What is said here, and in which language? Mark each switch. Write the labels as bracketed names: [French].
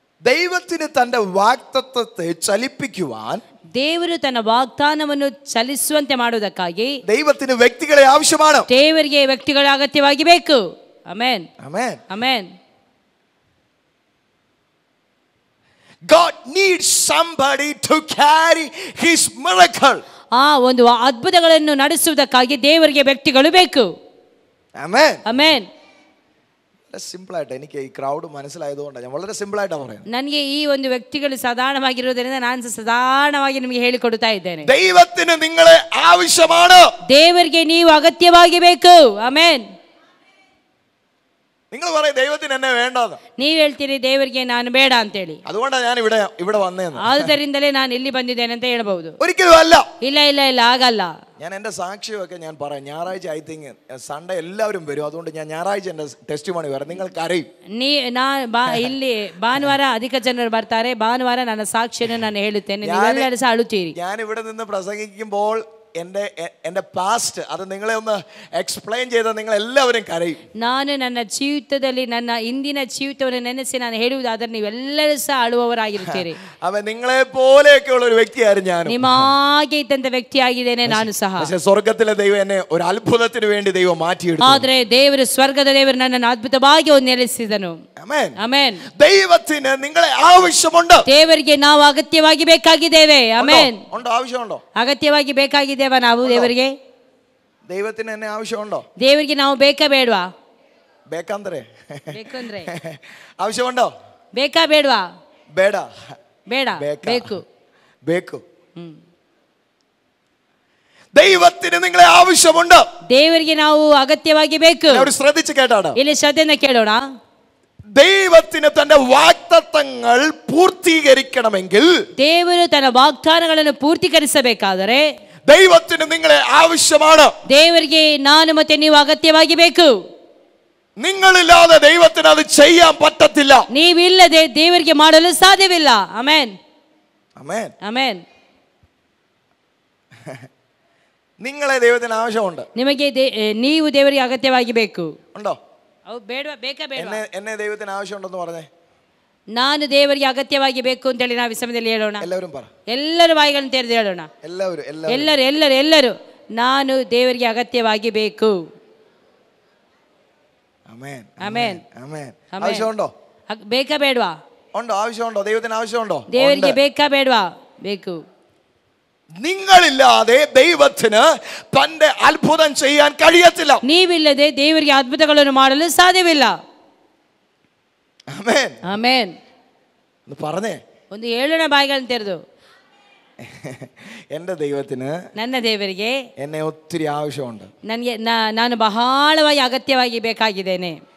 [Malayalam] ദൈവത്തിന് തന്റെ വാഗ്ദത്തത്തെ ചലിപ്പിക്കുവാൻ [Kannada] ದೇವರು ತನ್ನ ವಾಗ್ದಾನವನ್ನು ಚಲಿಸುವಂತೆ ಮಾಡುವುದಕ್ಕಾಗಿ [Malayalam] ദൈവത്തിന് വ്യക്തികളെ ആവശ്യമാണ്. [Kannada] ದೇವರಿಗೆ ವ್ಯಕ್ತಿಗಳ ಅಗತ್ಯವಾಗಿ ಬೇಕು. Amen, [Malayalam] amen. [Kannada] Amen. [English] God needs somebody to carry his miracle. [Kannada] ಆ ಒಂದು ಅದ್ಭುತಗಳನ್ನು ನಡೆಸುವುದಕ್ಕಾಗಿ ದೇವರಿಗೆ ವ್ಯಕ್ತಿಗಳು ಬೇಕು. [Malayalam] ആമേൻ. [Kannada] ಆಮೆನ್. [Malayalam] സിമ്പിൾ ആയിട്ട് എനിക്ക് ഈ ക്രൗഡ് മനസ്സിലായതുകൊണ്ടാണ് ഞാൻ വളരെ സിമ്പിൾ ആയിട്ടാണ് പറയുന്നത്. [Kannada] ನನಗೆ ಈ ಒಂದು ವ್ಯಕ್ತಿಗಳು ಸಾಧಾರಣವಾಗಿರುವುದರಿಂದ ನಾನು ಸಾಧಾರಣವಾಗಿ ನಿಮಗೆ ಹೇಳಿಕೊಡ್ತಾ ಇದ್ದೇನೆ. [Malayalam] ദൈവത്തിന് നിങ്ങളെ ആവശ്യമാണ്. [Kannada] ದೇವರಿಗೆ ನೀವು ಅಗತ್ಯವಾಗಿ ಬೇಕು. ಆಮೆನ್. [Malayalam] നിങ്ങൾ പറയും ദൈവത്തിന് എന്നെ വേണ്ടെന്ന്. [Kannada] ನೀವು ಹೇಳ್ತೀರಿ ದೇವರಿಗೆ ನಾನು ಬೇಡ ಅಂತೇಳಿ. [Malayalam] അതുകൊണ്ടാണ് ഞാൻ ഇവിടെ വന്നേന്ന്. [Kannada] ಆದ್ದರಿಂದಲೇ ನಾನು ಇಲ್ಲಿ ಬಂದಿದ್ದೇನೆ ಅಂತ ಹೇಳಬಹುದು. [Malayalam] ഒരിക്കലും അല്ല. [Kannada] ಇಲ್ಲ ಇಲ್ಲ ಇಲ್ಲ ಆಗಲ್ಲ. [Malayalam] ഞാൻ എൻ്റെ സാക്ഷ്യമൊക്കെ ഞാൻ പറയാം. ഞായറാഴ്ച [English] I think Sunday [Malayalam] എല്ലാവരും വരും. അതുകൊണ്ട് ഞാൻ ഞായറാഴ്ച എൻ്റെ ടെസ്റ്റിമോണി പറയാം. നിങ്ങൾക്ക് അറിയും. [Kannada] ಇಲ್ಲಿ ಭಾನುವಾರ ಅಧಿಕ ಜನರು ಬರ್ತಾರೆ. ಭಾನುವಾರ ನನ್ನ ಸಾಕ್ಷಿಯನ್ನು ನಾನು ಹೇಳುತ್ತೇನೆ. ನೀವೆಲ್ಲರೂ ಸಹ ಅಳುತ್ತೀರಿ. [Malayalam] ഞാൻ ഇവിടെ നിന്ന് പ്രസംഗിക്കുമ്പോൾ എൻ്റെ പാസ്റ്റ് അത് നിങ്ങളെ ഒന്ന് എക്സ്പ്ലെയിൻ ചെയ്താൽ നിങ്ങൾ എല്ലാവരും കരയും. [Kannada] ನಾನು ನನ್ನ ಜೀವಿತದಲ್ಲಿ ನನ್ನ ಇಂದಿನ ಜೀವಿತವನ್ನು ನೆನೆಸಿ ನಾನು ಹೇಳುವುದಾದರೆ ನೀವೆಲ್ಲರೂ ಸಹ ಅಳುವವರಾಗಿರುತ್ತೀರಿ. [Malayalam] അവൻ നിങ്ങളെ പോലെയൊക്കെയുള്ള ഒരു വ്യക്തിയായിരുന്നു ഞാൻ. [Kannada] ನಿಮಗೆ ಇದ್ದಂತ ವ್ಯಕ್ತಿಯಾಗಿದ್ದೇನೆ ನಾನು ಸಹ. [Malayalam] പക്ഷേ സ്വർഗ്ഗത്തിലെ ദൈവം എന്നെ ഒരു അത്ഭുതത്തിന് വേണ്ടി ദൈവം മാറ്റിയെടുത്തു. [Kannada] ಆದರೆ ದೇವರು ಸ್ವರ್ಗದ ದೇವರು ನನ್ನನ್ನು ಅದ್ಭುತವಾಗಿ ನೆಲೆಸಿದನು. Amen, amen. [Malayalam] ദൈവത്തിന് നിങ്ങളെ ആവശ്യമുണ്ട്. [Kannada] ದೇವರಿಗೆ ನಾವು ಅಗತ್ಯವಾಗಿ ಬೇಕಾಗಿದ್ದೇವೆ. ಆಮೆನ್. [Malayalam] ഉണ്ടോ? ആവശ്യമുണ്ടോ? [Kannada] ಅಗತ್ಯವಾಗಿ ಬೇಕಾಗಿದ್ದೇವೆ ನಾವು ದೇವರಿಗೆ. [Malayalam] ദൈവത്തിന് എന്നെ ആവശ്യമുണ്ടോ? [Kannada] ದೇವರಿಗೆ ನಾವು ಬೇಕಾ ಬೇಡವಾ? ಬೇಕಂದ್ರೆ ಬೇಕಂದ್ರೆ [Malayalam] ആവശ്യമുണ്ടോ? [Kannada] ಬೇಕಾ ಬೇಡವಾ? ಬೇಡ ಬೇಡ, ಬೇಕು ಬೇಕು. [Malayalam] ദൈവത്തിന് നിങ്ങളെ ആവശ്യമുണ്ട്. [Kannada] ದೇವರಿಗೆ ನಾವು ಅಗತ್ಯವಾಗಿ ಬೇಕು. [Malayalam] അവർ ശ്രദ്ധിച്ചു കേട്ടാണ്. [Kannada] ಇಲ್ಲಿ ಶ್ರದ್ಧೆಯಿಂದ ಕೇಳೋಣ. [Malayalam] ദൈവത്തിന് തന്റെ വാഗ്ദത്തങ്ങൾ പൂർത്തീകരിക്കണമെങ്കിൽ [Kannada] ದೇವರು ತನ್ನ ವಾಗ್ದಾನಗಳನ್ನು ಪೂರ್ತೀಕರಿಸಬೇಕಾದರೆ [Malayalam] ദൈവത്തിന് നിങ്ങളെ ആവശ്യമാണ്. [Kannada] ದೇವರಿಗೆ ನಾನು ಮತ್ತೆ ನೀವು ಅಗತ್ಯವಾಗಿ ಬೇಕು. [Malayalam] നിങ്ങളില്ലാതെ ദൈവത്തിന് അത് ചെയ്യാൻ പറ്റത്തില്ല. [Kannada] ನೀವಿಲ್ಲದೆ ದೇವರಿಗೆ ಮಾಡಲು ಸಾಧ್ಯವಿಲ್ಲ. ಆಮೆನ್, [Malayalam] ആമേൻ, [Kannada] ಆಮೆನ್. [Malayalam] നിങ്ങളെ ദൈവത്തിന് ആവശ്യമുണ്ട്. [Kannada] ನಿಮಗೆ ನೀವು ದೇವರಿಗೆ ಅಗತ್ಯವಾಗಿ ಬೇಕು. [Malayalam] ഉണ്ടോ? [Kannada] ಬೇಡವಾ? ಬೇಕಾ ಬೇಡವಾ? [Malayalam] എന്നെ ദൈവത്തിന് ആവശ്യമുണ്ടെന്ന് പറഞ്ഞേ. [Kannada] ನಾನು ದೇವರಿಗೆ ಅಗತ್ಯವಾಗಿ ಬೇಕು ಅಂತೇಳಿ ನಾವು ಈ ಸಮಯದಲ್ಲಿ ಹೇಳೋಣ. [Malayalam] എല്ലാവരും പറ. [Kannada] ಎಲ್ಲರೂ ಬಾಯಿಗಳನ್ನು ತೆರೆದು ಹೇಳೋಣ. ಎಲ್ಲರೂ ನಾನು ದೇವರಿಗೆ ಅಗತ್ಯವಾಗಿ ಬೇಕು. [Malayalam] ആമേൻ, [Kannada] ಆಮೆನ್, [Malayalam] ആമേൻ. ആവശ്യമുണ്ടോ? [Kannada] ಬೇಕಾ ಬೇಡವಾ? [Malayalam] ഉണ്ടോ? ആവശ്യമുണ്ടോ? ദൈവത്തിന് ആവശ്യമുണ്ടോ? [Kannada] ದೇವರಿಗೆ ಬೇಕಾ ಬೇಡವಾ? ಬೇಕು. [Malayalam] നിങ്ങളില്ലാതെ ദൈവത്തിന് തന്റെ അത്ഭുതം ചെയ്യാൻ കഴിയത്തില്ല. [Kannada] ನೀವಿಲ್ಲದೆ ದೇವರಿಗೆ ಅದ್ಭುತಗಳನ್ನು ಮಾಡಲು ಸಾಧ್ಯವಿಲ್ಲ. [Malayalam] ആമേൻ, [Kannada] ಆಮೆನ್. [Malayalam] ഒന്ന് പറഞ്ഞേ. [Kannada] ಒಂದು ಹೇಳೋಣ ಬಾಯಿಗಳನ್ನು ತೆರೆದು. [Malayalam] എൻ്റെ ദൈവത്തിന് [Kannada] ನನ್ನ ದೇವರಿಗೆ [Malayalam] എന്നെ ഒത്തിരി ആവശ്യമുണ്ട്. [Kannada] ನನಗೆ ನಾನು ಬಹಳವಾಗಿ ಅಗತ್ಯವಾಗಿ ಬೇಕಾಗಿದ್ದೇನೆ.